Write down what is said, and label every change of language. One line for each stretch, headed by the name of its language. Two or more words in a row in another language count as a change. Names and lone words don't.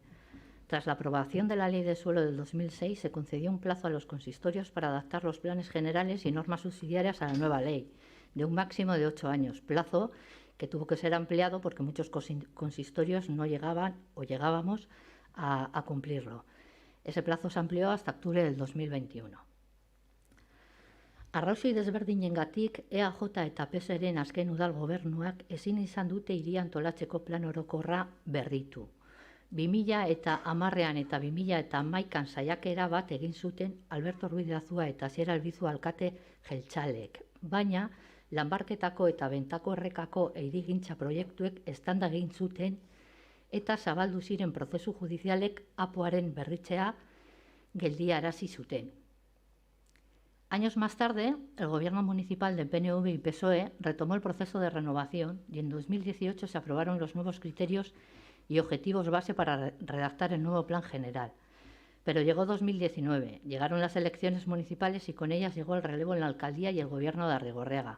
Spanish: Tras la aprobación de la Ley de Suelo del 2006, se concedió un plazo a los consistorios para adaptar los planes generales y normas subsidiarias a la nueva ley, de un máximo de 8 años, plazo que tuvo que ser ampliado porque muchos consistorios no llegaban o llegábamos a cumplirlo. Ese plazo se amplió hasta octubre del 2021.
Basque: Arrazoi desberdinengatik EAJ eta PSren azken udal gobernuak ezin izan dute hiria antolatzeko plan orokorra berritu. 2010 eta 2011 saiakera bat egin zuten Alberto Ruiz de Azua eta Asier Albizu alkate jeltzalek, baina lanbarketako eta bentako errekako hirigintza proiektuek eztanda egin zuten eta zabaldu ziren prozesu judizialek apoaren berritzea geldiarazi zuten.
Spanish: Años más tarde, el gobierno municipal de PNV y PSOE retomó el proceso de renovación y en 2018 se aprobaron los nuevos criterios y objetivos base para redactar el nuevo plan general. Pero llegó 2019, llegaron las elecciones municipales y con ellas llegó el relevo en la alcaldía y el gobierno de Arrigorriaga.